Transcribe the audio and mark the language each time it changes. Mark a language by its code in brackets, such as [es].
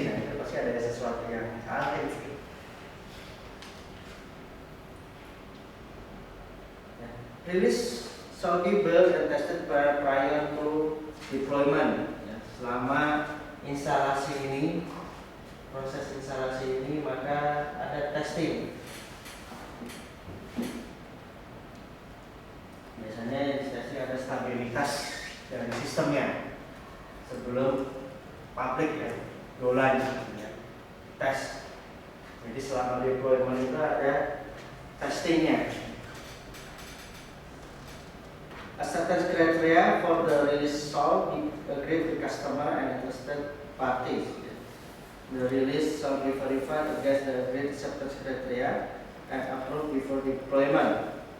[id] Nah itu pasti ada sesuatu yang salah gitu. [en] Release shall be built and tested prior to deployment. [id] Ya, selama instalasi ini, proses instalasi ini, maka ada testing. Biasanya testing ada stabilitas dari sistemnya sebelum publik ya, dolan ya, tes. Jadi selama deployment itu ada testingnya. [en] Acceptance criteria for the release shall be agreed with customer and interested parties. The release shall be verified against the agreed acceptance criteria and approved before deployment.